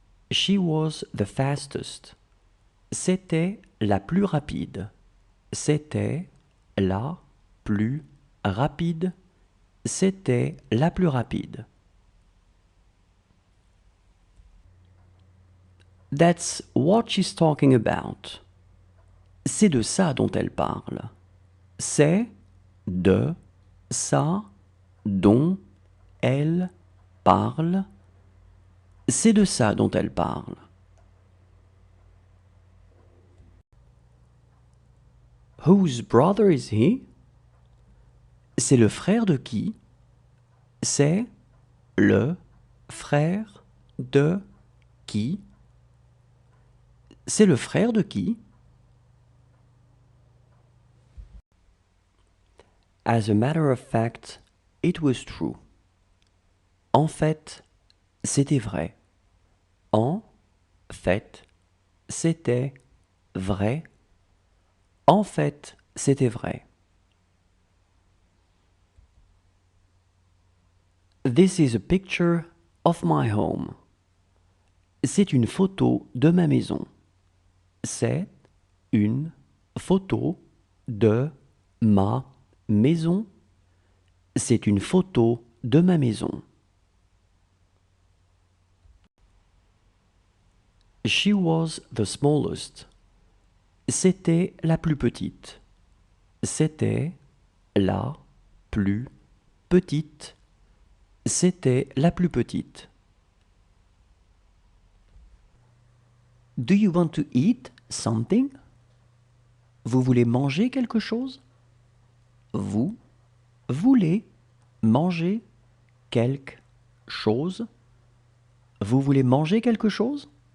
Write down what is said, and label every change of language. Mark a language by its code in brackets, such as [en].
[en] She was the fastest. [fr] C'était la plus rapide. C'était la plus rapide. C'était la plus rapide. [en] That's what she's talking about. [fr] C'est de ça dont elle parle. C'est de ça dont elle parle. C'est de ça dont elle parle. [en] Whose brother is he? [fr] C'est le frère de qui? C'est le frère de qui? C'est le frère de qui? [en] As a matter of fact, it was true. [fr] En fait, c'était vrai. En fait, c'était vrai. En fait, c'était vrai. [en] This is a picture of my home. [fr] C'est une photo de ma maison. C'est une photo de ma maison. C'est une photo de ma maison. [en] She was the smallest. [fr] C'était la plus petite. C'était la plus petite. C'était la plus petite. [en] Do you want to eat something? [fr] Vous voulez manger quelque chose? Vous voulez manger quelque chose. Vous voulez manger quelque chose?